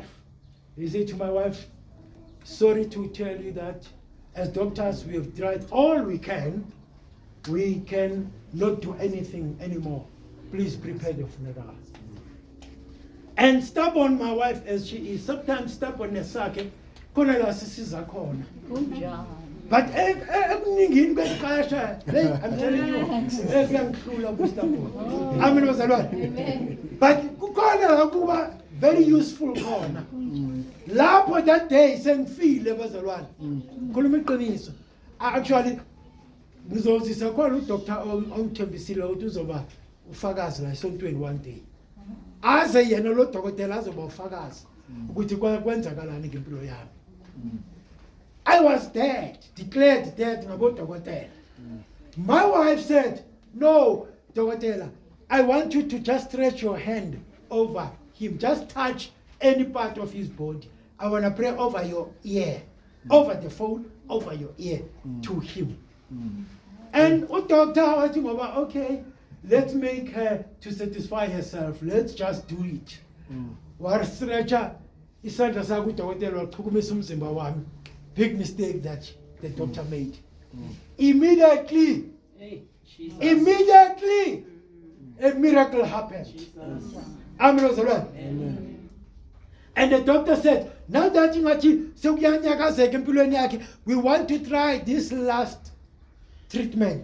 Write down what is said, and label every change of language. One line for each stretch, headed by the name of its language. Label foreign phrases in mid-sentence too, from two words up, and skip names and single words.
English: They said to my wife, sorry to tell you that as doctors, we have tried all we can. We can not do anything anymore. Please prepare the funeral. And stubborn, my wife as she is, sometimes stubbornness
Zulu: sakhe khona la sisiza khona. But ekuningini kwexesha,
English: I'm telling you,
Zulu: kuyangihlula ukustubborn. Amen bazalwane. But kukhona la kuba
English: very useful
Zulu: khona. Lapho
English: that day
Zulu: sengifile bazalwane. Ngikhuluma iqiniso. Actually ngizozisa khona uDr. ongithembisile ukuthi uzoba ufakazi la esontweni
English: one day.
Zulu: Aze yena lo dokotela azoba ufakazi ukuthi kwenzakalani ngempilo yami.
English: I was dead, declared dead ngabodokotela. My wife said, "No, dokotela, I want you to just stretch your hand over him. Just touch any part of his body. I want to pray over your ear, over the phone, over your ear to him." And doctor was okay, let's make her to satisfy herself. Let's just do it. War stretcher
Zulu: isandla sakho udokotela waqhukumisa umzimba wami.
English: Big mistake that the doctor made. Immediately, a miracle happened. Amen. And the doctor said, now that we want to try this last treatment.